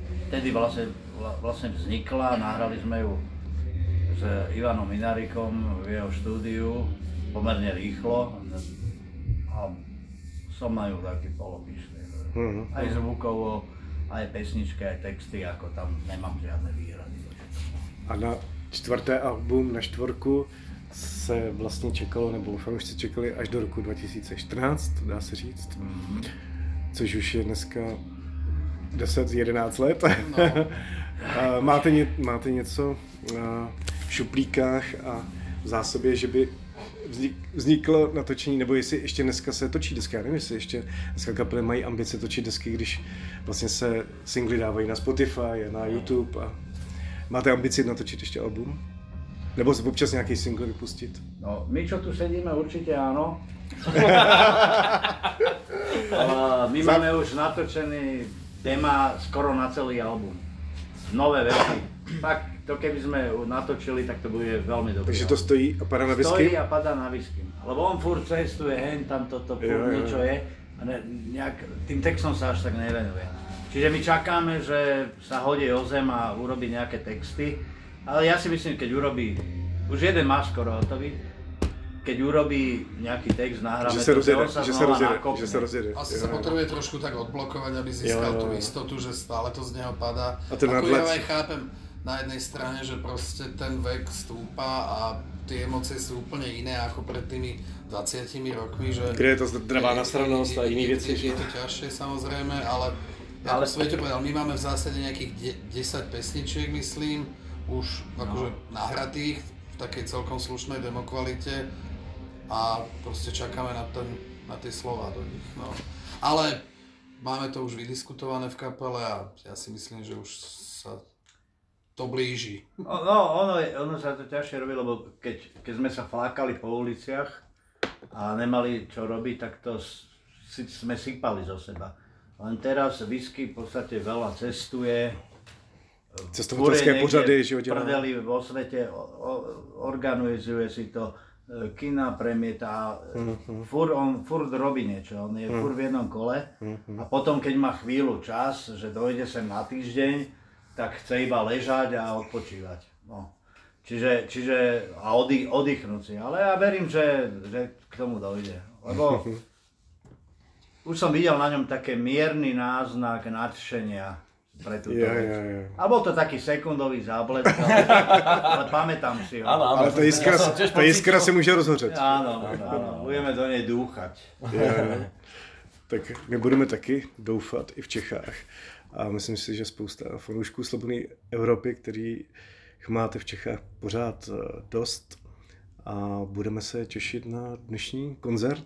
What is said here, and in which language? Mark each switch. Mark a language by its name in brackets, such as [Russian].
[Slovak] vtedy vlastne vznikla, nahrali sme ju s Ivanom Minarikom v jeho štúdiu pomerne rýchlo a som na ju taký polopíšný, aj zvukovo, aj pesničky, aj texty, ako tam nemám žiadne výhrady. [Czech] A na 4. album, na 4, se vlastně čekalo, nebo fanoušci čekali až do roku 2014, dá se říct. Což už je dneska 10-11 let. No. máte něco v šuplíkách a v zásobě, že by vzniklo natočení, nebo jestli ještě dneska se točí desky, já nevím, jestli ještě dneska kapely mají ambice točit desky, když vlastně se singly dávají na Spotify a na YouTube a máte ambici natočit ještě album? Nebo si občas nějaký single vypustit? [Slovak] No, my čo tu sedíme určite áno. My máme už natočený téma skoro na celý album. Nové veci. Tak to keby sme natočili, tak to bude veľmi dobré. Takže to stojí a padá na whisky? Stojí a padá na whisky. Lebo on furt cestuje, hen tam toto, furt niečo je. A tým textom sa až tak nevenuje. Čiže my čakáme, že sa hodí o zem a urobí nejaké texty. Ale ja si myslím, keď urobí, už jeden má skoro hotový, keď urobí nejaký text, nahráme to, že on sa znova nakopne. Asi sa potrebuje trošku tak odblokovať, aby získal tú istotu, že stále to z neho padá. Ako ja aj chápem na jednej strane, že proste ten vek stúpa a tie emócie sú úplne iné ako pred tými 20 rokmi, že... Kde je to zdravá nasranosť a iný veci. Je to ťažšie samozrejme, ale ako Sveťo povedal, my máme v zásade nejakých 10 pesničiek, myslím, už akože nahratých v takej celkom slušnej demokvalite a proste čakáme na tie slová do nich. No. Ale máme to už vydiskutované v kapele a ja si myslím, že už sa to blíži. Ono sa to ťažšie robí, lebo keď sme sa flákali po uliciach a nemali čo robiť, tak to sme sypali zo seba. Len teraz whisky v podstate veľa cestuje, [Czech] cestovatelské pořady, že ho dělá. [Slovak] Prdeli vo svete, organizuje si to, kina premieta, furt robí niečo, on je furt v jednom kole a potom keď má chvíľu čas, že dojde sem na týždeň, tak chce iba ležať a odpočívať. No. Čiže a oddychnúť si, ale ja verím, že k tomu dojde, lebo už som videl na ňom také mierny náznak nadšenia pre túto vec. A bol to taký sekundový záblesk, ale pamätám si ho. [Czech] Ale ta jiskra se může rozhořet. [Slovak] Áno, budeme do nej dúchať. [Czech] Tak my budeme taky doufat i v Čechách. A myslím si, že spousta fanoušků Slobodné Evropy, kterých máte v Čechách pořád dost. A budeme se těšit na dnešní koncert.